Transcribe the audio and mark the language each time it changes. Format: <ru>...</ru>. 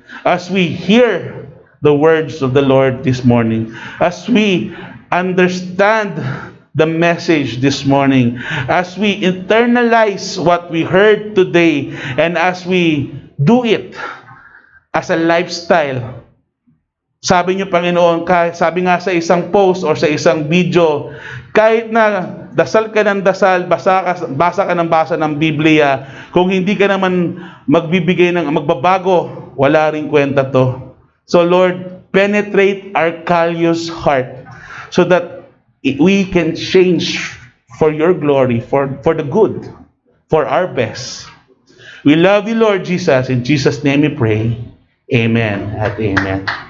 <en>As we hear the words of the Lord this morning, as we understand the message this morning, as we internalize what we heard today, and as we do it as a lifestyle.</en> <tl>Sabi niyo, Panginoon, sabi nga sa isang post or sa isang video, kahit na dasal ka ng dasal, basa ka ng Biblia, kung hindi ka naman magbabago, wala ring kwenta to.</tl> <en>So Lord, penetrate our callous heart so that we can change for your glory, for the good, for our best. We love you, Lord Jesus. In Jesus' name we pray. Amen at amen.</en>